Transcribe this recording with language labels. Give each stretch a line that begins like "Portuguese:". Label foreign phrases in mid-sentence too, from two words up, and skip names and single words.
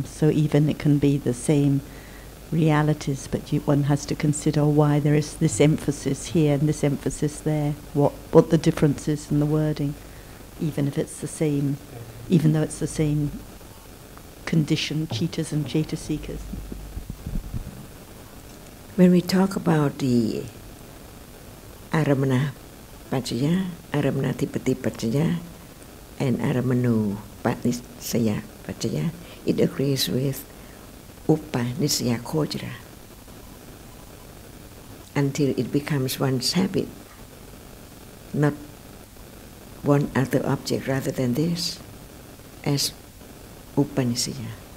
English: So even it can be the same realities, but one has to consider why there is this emphasis here and this emphasis there, what the difference is in the wording, even if it's the same, even though it's the same condition, chittas and cetasikas. When we talk about the
Pali: aramana pachaya, aramanatipati pachaya,
English: and
Pali: aramanu panisaya pachaya,
English: it agrees with
Pali: upanisaya kojara.
English: until it becomes one's habit, not one other object rather than this, as Upanishaya.